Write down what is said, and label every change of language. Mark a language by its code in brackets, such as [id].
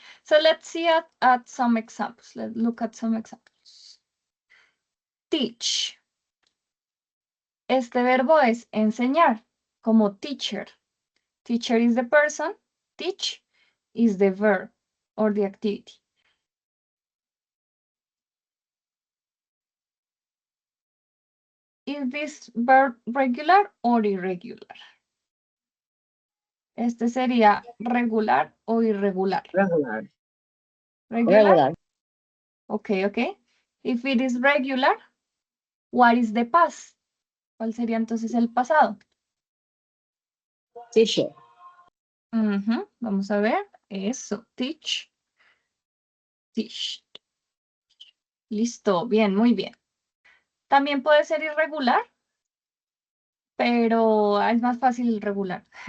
[en] So let's see at some examples. Let's look at some examples. Teach. [es] Este verbo es enseñar, como teacher. [en] Teacher is the person. Teach is the verb or the activity. Is this verb regular or irregular? [es] Este sería regular o irregular. Regular. Regular? Regular. [en] Okay, okay. If it is regular, what is the past? [es] ¿Cuál sería entonces el pasado? [en] Teacher. [es] Vamos a ver. Eso, teach. Teach. Listo, bien, muy bien. También puede ser irregular, pero es más fácil irregular.